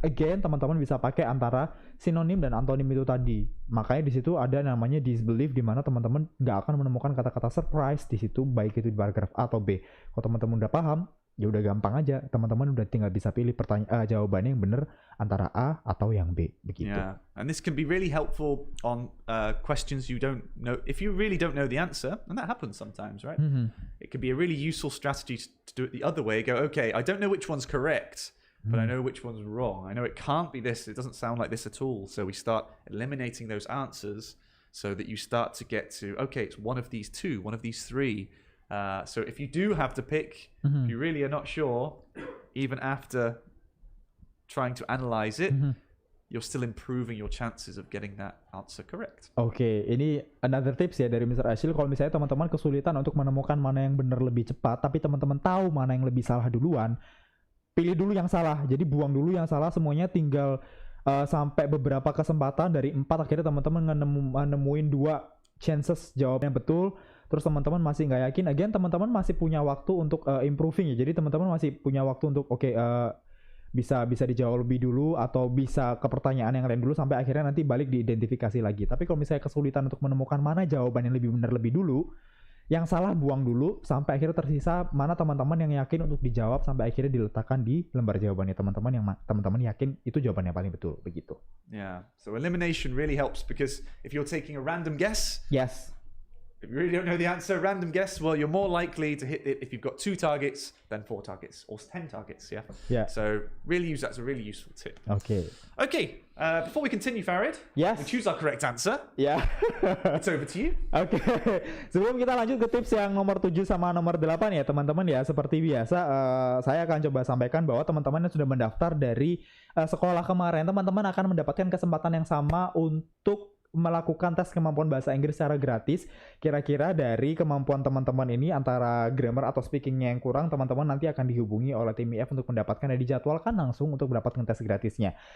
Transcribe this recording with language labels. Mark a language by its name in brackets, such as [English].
[Indonesian] Again, teman-teman bisa pakai antara sinonim dan antonim itu tadi. Makanya di situ ada namanya disbelief, di mana teman-teman nggak akan menemukan kata-kata surprise di situ, baik itu di paragraf A atau B. Kalau teman-teman udah paham, ya udah gampang aja. Teman-teman udah tinggal bisa pilih jawabannya yang benar antara A atau yang B, begitu. [English] Yeah, and this can be really helpful on questions you don't know. If you really don't know the answer, and that happens sometimes, right? It can be a really useful strategy to do it the other way. Go, okay, I don't know which one's correct, but I know which one's wrong. I know it can't be this. It doesn't sound like this at all. So we start eliminating those answers so that you start to get to, okay, it's one of these 2, one of these 3. So if you do have to pick, if you really are not sure, even after trying to analyze it, you're still improving your chances of getting that answer correct. [Indonesian] Oke, ini another tips ya dari Mr. Ashil. Kalau misalnya teman-teman kesulitan untuk menemukan mana yang benar lebih cepat, tapi teman-teman tahu mana yang lebih salah duluan, pilih dulu yang salah. Jadi buang dulu yang salah semuanya, tinggal sampai beberapa kesempatan dari 4 akhirnya teman-teman nemuin 2 chances jawabnya betul. Terus teman-teman masih nggak yakin, again teman-teman masih punya waktu untuk improving ya. Jadi teman-teman masih punya waktu untuk bisa dijawab lebih dulu atau bisa ke pertanyaan yang lain dulu sampai akhirnya nanti balik diidentifikasi lagi. Tapi kalau misalnya kesulitan untuk menemukan mana jawaban yang lebih benar lebih dulu, yang salah buang dulu sampai akhirnya tersisa mana teman-teman yang yakin untuk dijawab sampai akhirnya diletakkan di lembar jawabannya teman-teman yang teman-teman yakin itu jawabannya paling betul, begitu. [English] Yeah, so elimination really helps because if you're taking a random guess, Yes. if you really don't know the answer, random guess, well, you're more likely to hit it if you've got 2 targets than 4 targets or 10 targets, yeah? Yeah. So really use that as a really useful tip. [Indonesian] Oke. [English] Okay, before we continue, Farid, Yes. we choose our correct answer. [Indonesian] Ya. [English] It's over to you. [Indonesian] Oke. Sebelum kita lanjut ke tips yang nomor 7 sama nomor 8 ya teman-teman ya, seperti biasa saya akan coba sampaikan bahwa teman-teman yang sudah mendaftar dari sekolah kemarin, teman-teman akan mendapatkan kesempatan yang sama untuk melakukan tes kemampuan bahasa Inggris secara gratis. Kira-kira dari kemampuan teman-teman ini antara grammar atau speakingnya yang kurang, teman-teman nanti akan dihubungi oleh tim IF untuk mendapatkan dan dijadwalkan langsung untuk mendapatkan tes gratisnya.